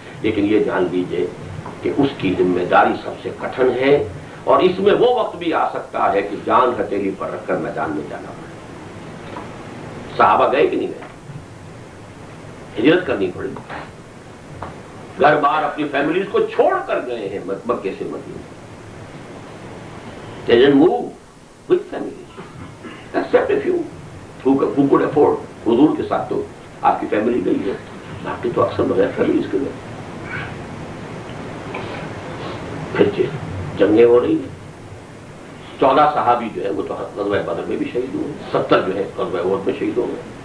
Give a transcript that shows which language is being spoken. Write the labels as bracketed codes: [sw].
[ur] لیکن یہ جان لیجئے کہ اس کی ذمہ داری سب سے کٹھن ہے، اور اس میں وہ وقت بھی آ سکتا ہے کہ جان ہتھیلی پر رکھ کر میدان میں جانا پڑے. صحابہ گئے کہ نہیں گئے؟ ہجرت کرنی پڑی، گھر بار اپنی فیملیز کو چھوڑ کر گئے ہیں مکے سے مدینے. [en] They didn't move with families, except a few who could afford. [ur] حضور کے ساتھ تو آپ کی فیملی گئی ہے، باقی تو اکثر بغیر فیملیز کے گئے. پھر جنگیں ہو رہی ہیں. 14 صحابی جو ہے وہ تو غزوہ بدر میں بھی شہید ہوئے، 70 جو ہے غزوہ احد میں شہید ہو گئے.